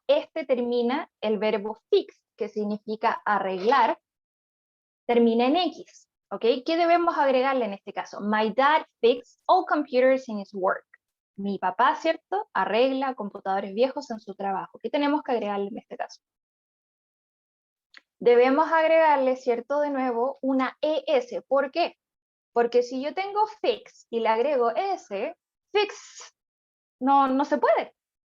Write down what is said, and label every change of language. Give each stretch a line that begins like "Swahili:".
Spanish: Este termina el verbo fix, que significa arreglar. Termina en X. ¿Ok? ¿Qué debemos agregarle en este caso?
English: My dad fixed all computers in his work.
Spanish: Mi papá, ¿cierto? Arregla computadores viejos en su trabajo. ¿Qué tenemos que agregarle en este caso? Debemos agregarle, ¿cierto? De nuevo, una ES. ¿Por qué? Porque si yo tengo fix y le agrego S, fix, no se puede.